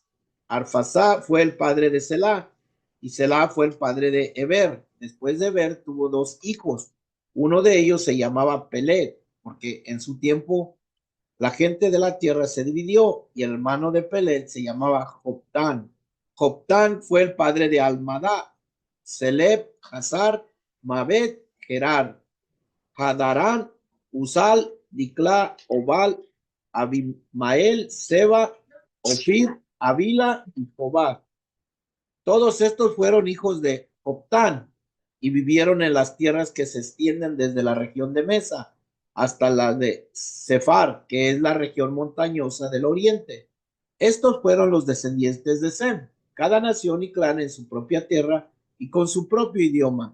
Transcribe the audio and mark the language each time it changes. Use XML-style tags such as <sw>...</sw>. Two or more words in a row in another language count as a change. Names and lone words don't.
<es>Arphaxad fue el padre de Selah y Selah fue el padre de Eber. Después de Eber tuvo dos hijos. Uno de ellos se llamaba Pelet, porque en su tiempo la gente de la tierra se dividió y el hermano de Pelet se llamaba Joktan. Joktan fue el padre de Almadá, Seleb, Hazar, Mabet, Gerar, Hadarán, Uzal, Dicla, Obal, Abimael, Seba, Ofir, Avila y Jobá. Todos estos fueron hijos de Joktan y vivieron en las tierras que se extienden desde la región de Mesa hasta la de Sefar, que es la región montañosa del oriente. Estos fueron los descendientes de Sem, cada nación y clan en su propia tierra y con su propio idioma.</es>